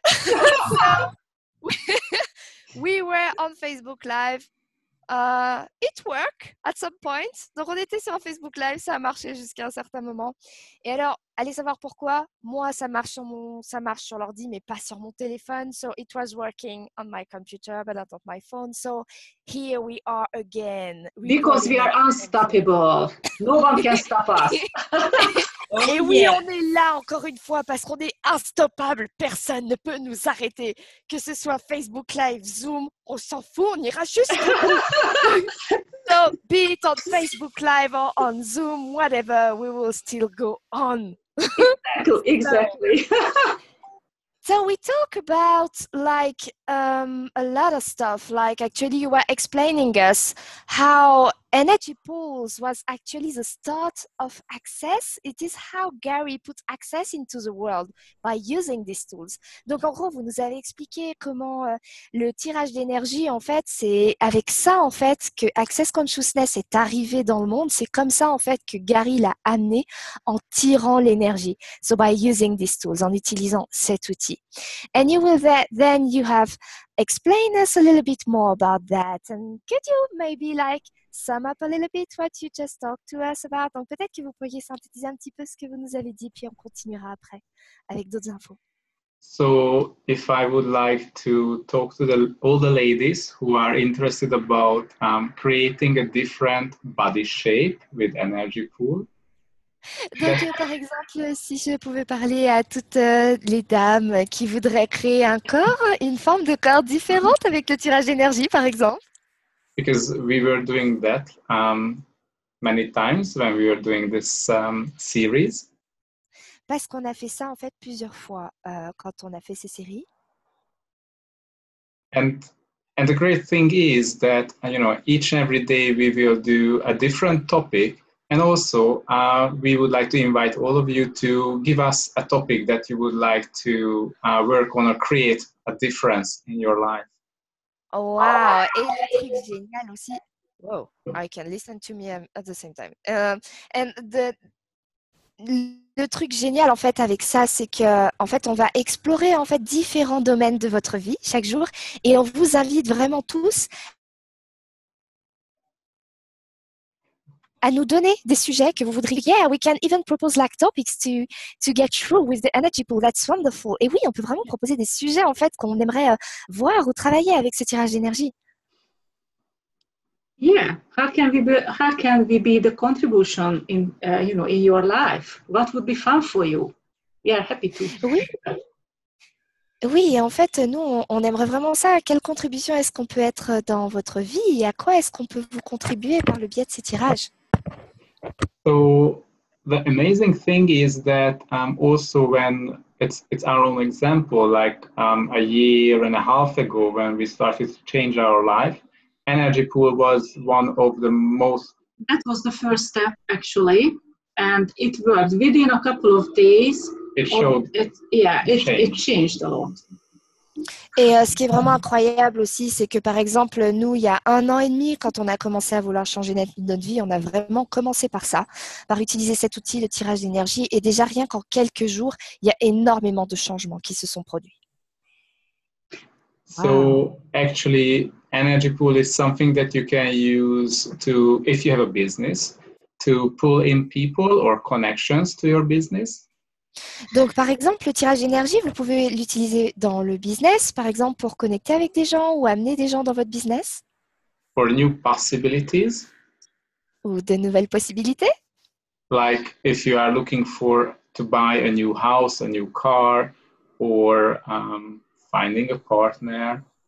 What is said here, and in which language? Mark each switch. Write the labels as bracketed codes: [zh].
[en] So, we were on Facebook Live. It worked at some point. [fr] Donc, on était sur un Facebook Live, ça a marché jusqu'à un certain moment. Et alors, allez savoir pourquoi. Moi, ça marche sur l'ordi, mais pas sur mon téléphone. [en] So, it was working on my computer, but not on my phone. So, here we are again. Because we are unstoppable. No one can stop us. [fr] Et oui, on est là encore une fois parce qu'on est instoppable. Personne ne peut nous arrêter. Que ce soit Facebook Live, Zoom, on s'en fout, on ira jusqu'au bout. [en] So, be it on Facebook Live or on Zoom, whatever, we will still go on. Exactly. So we talk about like a lot of stuff. Like actually you were explaining us how energy pools was actually the start of access. It is how Gary put access into the world by using these tools. [fr] Donc en gros, vous nous avez expliqué comment le tirage d'énergie, en fait, c'est avec ça en fait que Access Consciousness est arrivé dans le monde. C'est comme ça en fait que Gary l'a amené en tirant l'énergie. [en] So by using these tools, [fr] en utilisant cet outil. [en] And you will then you have explained us a little bit more about that. And could you maybe like sum up a little bit what you just talked to us about? [fr] Donc peut-être que vous pourriez synthétiser un petit peu ce que vous nous avez dit, puis on continuera après avec d'autres infos. [en] So if I would like to talk to all the ladies who are interested about creating a different body shape with energy pool. [fr] Donc, par exemple, si je pouvais parler à toutes les dames qui voudraient créer un corps, une forme de corps différente avec le tirage d'énergie, par exemple. [en] Because we were doing that many times when we were doing this series. [fr] Parce qu'on a fait ça, en fait, plusieurs fois quand on a fait ces séries. [en] And the great thing is that, each and every day we will do a different topic. And also, we would like to invite all of you to give us a topic that you would like to work on or create a difference in your life. Oh, wow! [fr] Et le truc génial aussi. [en] Wow, I can listen to me at the same time. [fr] And le truc génial en fait avec ça, c'est que en fait on va explorer en fait différents domaines de votre vie chaque jour, et on vous invite vraiment tous à nous donner des sujets que vous voudriez. [en] Yeah, we can even propose like topics to get through with the energy pool. That's wonderful. [fr] Et oui, on peut vraiment proposer des sujets en fait qu'on aimerait voir ou travailler avec ce tirage d'énergie. [en] Yeah, how can we be the contribution in in your life? What would be fun for you? We are happy to. [fr] Oui. Oui, et en fait, nous, on aimerait vraiment ça. Quelle contribution est-ce qu'on peut être dans votre vie et à quoi est-ce qu'on peut vous contribuer par le biais de ces tirages? [en] So the amazing thing is that also when it's our own example, like a year and a half ago when we started to change our life, energy pool was one of the most. That was the first step actually, and it worked within a couple of days. It showed. It changed a lot. [fr] Et ce qui est vraiment incroyable aussi, c'est que par exemple, nous, il y a 1 an et demi, quand on a commencé à vouloir changer notre vie, on a vraiment commencé par ça, par utiliser cet outil, le tirage d'énergie. Et déjà, rien qu'en quelques jours, il y a énormément de changements qui se sont produits. [en] So actually, energy pool is something that you can use to, if you have a business, to pull in people or connections to your business. [fr] Donc, par exemple, le tirage d'énergie, vous pouvez l'utiliser dans le business, par exemple, pour connecter avec des gens ou amener des gens dans votre business. [en] For new possibilities. [fr] Ou de nouvelles possibilités. [en] Like if you are looking to buy a new house, a new car, or finding a partner.